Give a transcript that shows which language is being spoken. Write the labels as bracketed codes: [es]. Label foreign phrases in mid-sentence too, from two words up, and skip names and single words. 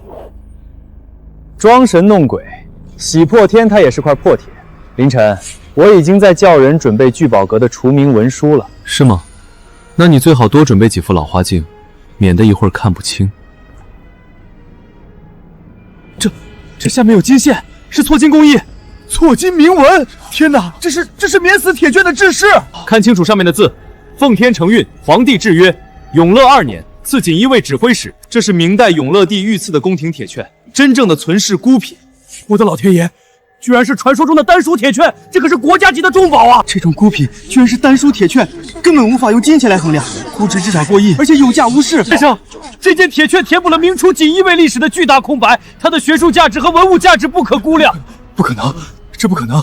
[zh] 裝神弄鬼，洗破天它也是塊破鐵。凌晨，我已經在叫人準備聚寶閣的除名文書了。是嗎？那你最好多準備幾副老花鏡，免得一會兒看不清。這下面有金線，是錯金工藝，錯金铭文。天哪，這是免死鐵券的制式。看清楚上面的字：奉天承運，皇帝制曰，永乐2年赐锦衣衛指揮使。这是明代永乐帝御赐的宮廷鐵券，真正的存世孤品。我的老天爺，居然是傳說中的丹書鐵券，這可是國家級的重寶啊！這種孤品居然是丹書鐵券，根本無法用金錢來衡量，估值至少過億，而且有價無市。先生，這件鐵券填補了明初錦衣衛歷史的巨大空白，它的學術價值和文物價值不可估量。不可能，這不可能！